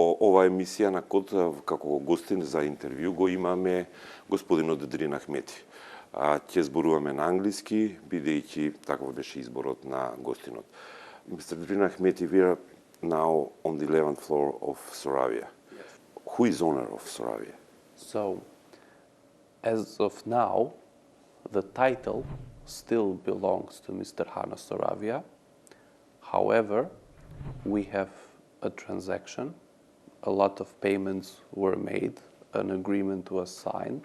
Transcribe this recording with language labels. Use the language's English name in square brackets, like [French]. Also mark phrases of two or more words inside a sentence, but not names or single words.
[Macedonian] ова емисија на KOD како гостин за интервју го имаме господинот Дрин Ахмети. Ќе зборуваме на англиски, бидејќи таков беше изборот на гостинот. [English] Mr. Drin Ahmeti, we are now on the 11th floor of Soravia. Yes. Who is owner of Soravia? So, as of now, the title still belongs to Mr. Soravia. However, we have a transaction, a lot of payments were made, an agreement was signed.